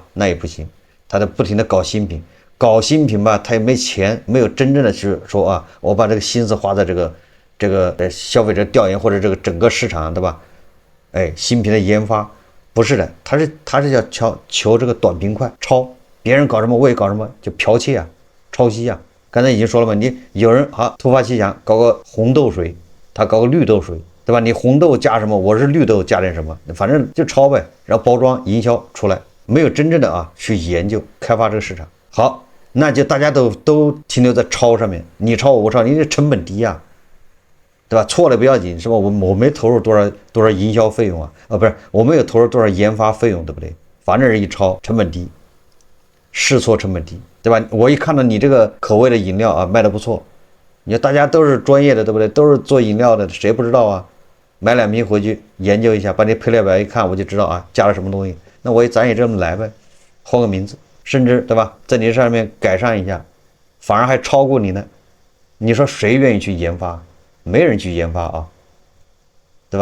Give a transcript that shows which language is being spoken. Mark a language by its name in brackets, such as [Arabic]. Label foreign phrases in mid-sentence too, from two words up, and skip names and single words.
[Chinese] 那也不行，他得不停的搞新品。搞新品吧，他也沒錢，沒有真正的去說啊，我把這個心思花在這個消費者調研或者這個整個市場，对吧？新品的研發不是的，他是要求這個短平快，抄別人搞什麼我也搞什麼，就剽竊啊，抄襲啊。剛才已經說了嘛，你有人突發奇想搞個紅豆水，他搞個綠豆水，對吧？你紅豆加什麼，我是綠豆加點什麼，反正就抄唄，然後包裝營銷出來，沒有真正的去研究開發這個市場。好。那就大家都停留在抄上面，你抄我抄你，這成本低啊，對吧？錯了不要緊，是吧？我沒投入多少營銷費用啊，不是，我沒有投入多少研發費用，對不對？反正是一抄成本低，試錯成本低，對吧？我一看到你這個口味的飲料啊賣得不錯，你說大家都是專業的，對不對？都是做飲料的，誰不知道啊？買2瓶回去研究一下，把你配料表一看，我就知道啊加了什麼東西，那咱也這麼來唄，換個名字。甚至对吧，在你上面改善一下，反而還超過你呢。你說誰願意去研發？沒人去研發啊，對吧？